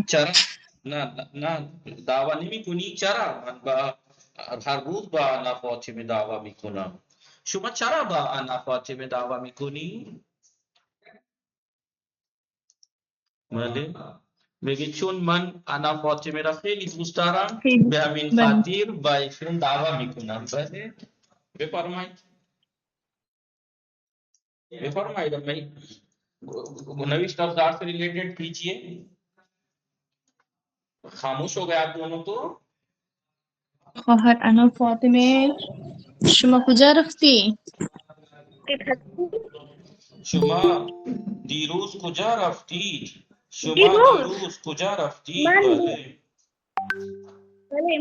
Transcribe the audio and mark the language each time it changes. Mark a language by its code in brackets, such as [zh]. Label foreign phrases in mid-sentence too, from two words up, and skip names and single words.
[fa] چرا نه دعوا نمی کنی چرا من با هر روز با انا فاطمه دعوا میکنم شما چرا با انا فاطمه دعوا میکنی بله میگه چون من انا فاطمه را خیلی دوست دارم خیلی. به همین بله. خاطر با ایشون دعوا میکنم بله بفرمایید بفرمایید [ur] میں نوشت افزار سے ریلیٹڈ کیجئے خاموش ہو گئے آپ دونوں تو [fa] خواهر انا فاطمه شما کجا رفتی؟ شما دیروز کجا رفتید شما دیروز دیروز کجا رفتید من بله